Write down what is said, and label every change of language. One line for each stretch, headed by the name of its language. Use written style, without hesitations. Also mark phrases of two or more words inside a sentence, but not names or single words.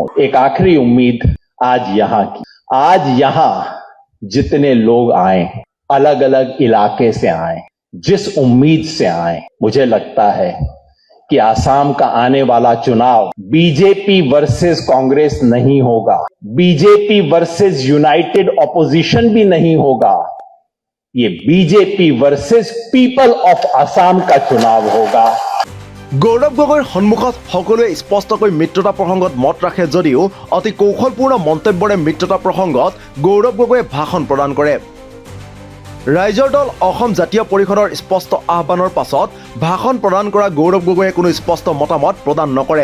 Hindi: एक आखिरी उम्मीद आज यहां जितने लोग आए, अलग अलग इलाके से आए, जिस उम्मीद से आए, मुझे लगता है कि आसाम का आने वाला चुनाव बीजेपी वर्सेस कांग्रेस नहीं होगा, बीजेपी
English: versus united opposition
Hindi: भी नहीं होगा। ये बीजेपी
English: versus people of Assam
Hindi: का चुनाव होगा।
Assamese: গৌৰৱ গগৈৰ সন্মুখত সকলোৱে স্পষ্টকৈ মিত্ৰতা প্ৰসংগত মত ৰাখে যদিও অতি কৌশলপূৰ্ণ মন্তব্যৰে মিত্ৰতা প্ৰসংগত গৌৰৱ গগৈয়ে ভাষণ প্ৰদান কৰে। ৰাইজৰ দল অসম জাতীয় পৰিষদৰ স্পষ্ট আহ্বানৰ পাছত ভাষণ প্ৰদান কৰা গৌৰৱ গগৈয়ে কোনো স্পষ্ট মতামত প্ৰদান নকৰে।